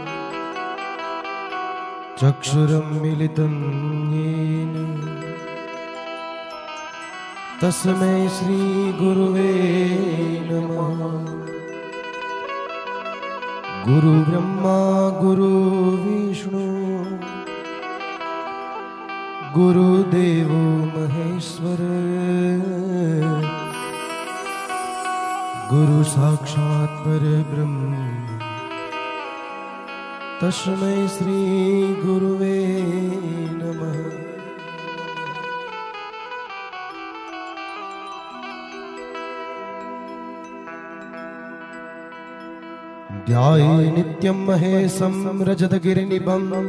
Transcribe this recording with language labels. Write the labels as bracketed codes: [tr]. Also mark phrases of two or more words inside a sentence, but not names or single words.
[sa] ચક્ષુરમિલિतं येन તસ્मै શ્રી ગુરુવે નમઃ ગુરુ બ્રહ્મા ગુરુ વિષ્ણુ ગુરુદેવો મહેશ્વર ગુરુ સાક્ષાત પરબ્રહ્મ तस्मै श्री गुरुवे नमः। ध्याये नित्यं महेशं रजतगिरिनिभं